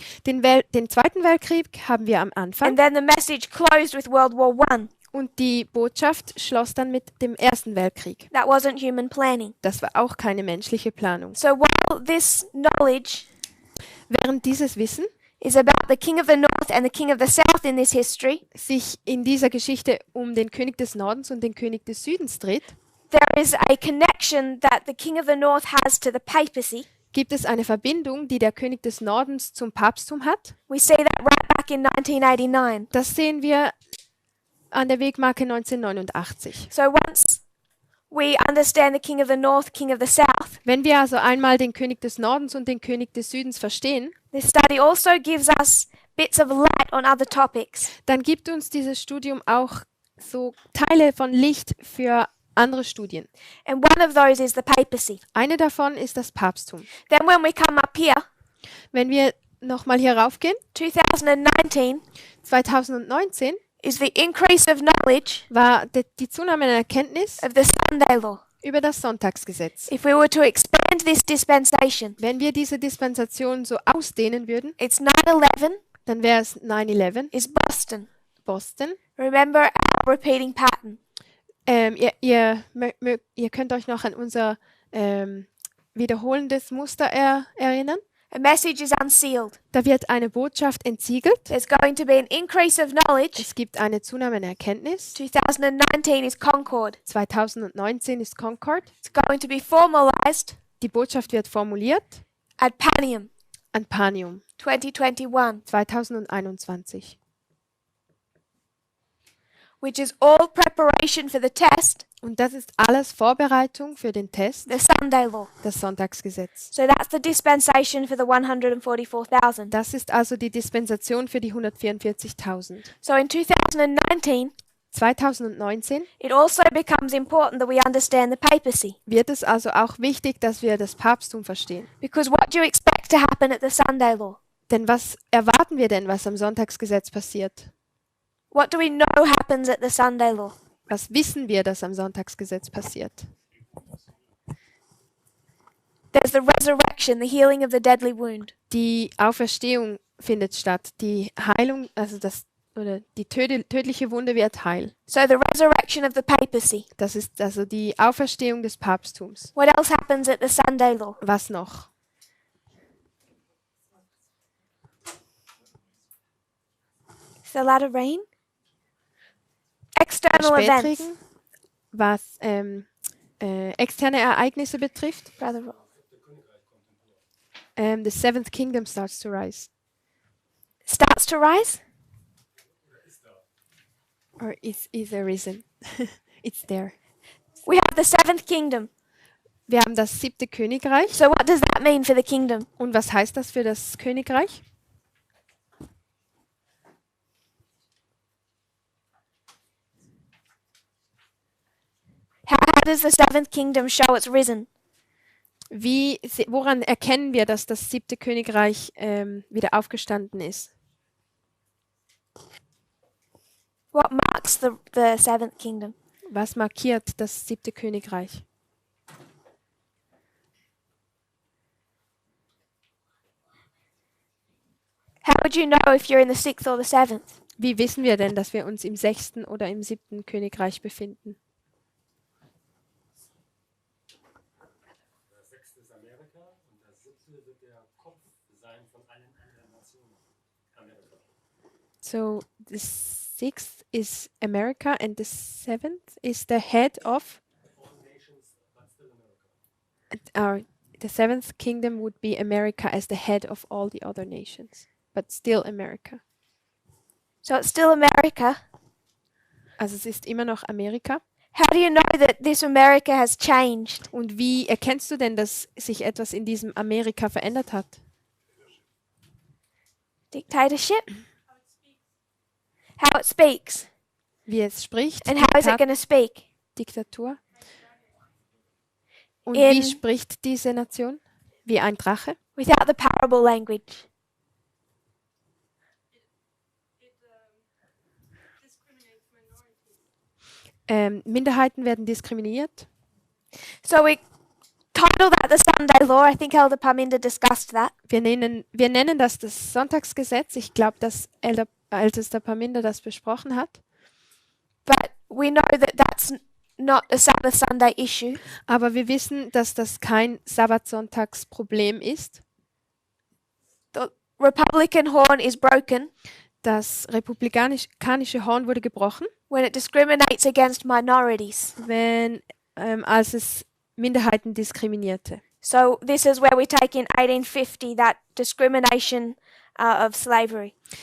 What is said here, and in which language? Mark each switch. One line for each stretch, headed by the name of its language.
German: Den Zweiten Weltkrieg haben wir am Anfang
English: and then the message closed with World War I.
German: und die Botschaft schloss dann mit dem Ersten Weltkrieg.
English: That wasn't human planning.
German: Das war auch keine menschliche Planung.
English: So while this knowledge
German: Während dieses Wissen
English: is about the King of the North and the King of the South in this history,
German: sich in dieser Geschichte um den König des Nordens und den König des Südens dreht,
English: there is a connection that the King of the North has to the papacy,
German: gibt es eine Verbindung, die der König des Nordens zum Papsttum hat.
English: We see that right back in 1989.
German: Das sehen wir an der Wegmarke 1989.
English: So once we understand the king of the north, king of the south,
German: Wenn wir also einmal den König des Nordens und den König des Südens verstehen,
English: this study also gives us bits of light on other topics.
German: dann gibt uns dieses Studium auch so Teile von Licht für andere Studien.
English: And one of those is the papacy.
German: Eine davon ist das Papsttum.
English: Then when we come up here,
German: Wenn wir nochmal hier raufgehen,
English: 2019
German: 2019
English: is the increase of knowledge
German: war die Zunahme der Erkenntnis
English: of the Sunday law.
German: über das Sonntagsgesetz.
English: If we were to expand this dispensation,
German: Wenn wir diese Dispensation so ausdehnen würden,
English: it's 9/11
German: dann wäre es 9/11,
English: is Boston.
German: Boston.
English: Remember our repeating pattern.
German: Ihr könnt euch noch an unser wiederholendes Muster erinnern.
English: A message is unsealed.
German: Da wird eine Botschaft entsiegelt.
English: There's going to be an increase of knowledge.
German: Es gibt eine Zunahme an Erkenntnis.
English: 2019 is Concord.
German: 2019 ist Concord.
English: It's going to be formalized
German: Die Botschaft wird formuliert
English: at Panium
German: an Panium
English: 2021,
German: 2021.
English: which is all preparation for the test,
German: Und das ist alles Vorbereitung für den Test,
English: the Sunday law.
German: das Sonntagsgesetz.
English: So that's the dispensation for the 144,000.
German: Das ist also die Dispensation für die 144.000.
English: So in 2019,
German: 2019
English: it also becomes important that we understand the papacy.
German: wird es also auch wichtig, dass wir das Papsttum verstehen.
English: Because what do you expect to happen at the Sunday law?
German: Denn was erwarten wir denn, was am Sonntagsgesetz passiert?
English: What do we know happens at the Sunday law?
German: Was wissen wir, dass am Sonntagsgesetz passiert?
English: There's the resurrection, the healing of the deadly wound.
German: Die Auferstehung findet statt. Die Heilung, also die tödliche Wunde wird heil.
English: So the resurrection of the papacy.
German: Das ist also die Auferstehung des Papsttums.
English: What else happens at the Sunday law?
German: Was noch?
English: Is there a lot of rain? External events.
German: Spätregen, was externe Ereignisse betrifft.
English: Brother Rob. The seventh kingdom starts to rise. Starts to rise? Or is arisen. It's there. We have the seventh kingdom.
German: Wir haben das siebte Königreich.
English: So what does that mean for the kingdom?
German: Und was heißt das für das Königreich?
English: How does the seventh kingdom show it's risen?
German: Woran erkennen wir, dass das siebte Königreich wieder aufgestanden ist?
English: What marks the seventh kingdom?
German: Was markiert das siebte Königreich?
English: How would you know if you're in the sixth or the seventh?
German: Wie wissen wir denn, dass wir uns im sechsten oder im siebten Königreich befinden? Das sechste ist Amerika und das siebte wird der Kopf sein von allen anderen Nationen. Amerika.
English: So the sixth is America and the seventh is the head of All nations, but still America. the seventh kingdom would be America as the head of all the other nations, but still America. So it's still America.
German: Also es ist immer noch Amerika.
English: How do you know that this America has changed?
German: Und wie erkennst du denn, dass sich etwas in diesem Amerika verändert hat?
English: Dictatorship? How it speaks.
German: Wie es spricht?
English: And how is it going to speak?
German: Diktatur. Und In- wie spricht diese Nation? Wie ein Drache?
English: Without the parable language.
German: Minderheiten werden diskriminiert.
English: So we title that the Sunday law. I think Elder Parminder discussed that.
German: Wir nennen das das Sonntagsgesetz. Ich glaube, dass Ältester Parminder das besprochen hat.
English: But we know that that's not a Sabbath Sunday issue.
German: Aber wir wissen, dass das kein Sabbatsonntagsproblem ist.
English: The Republican horn is broken
German: Das republikanische Horn wurde gebrochen,
English: when it discriminates against minorities.
German: als es Minderheiten diskriminierte.
English: So this is where we take in 1850 that discrimination of slavery.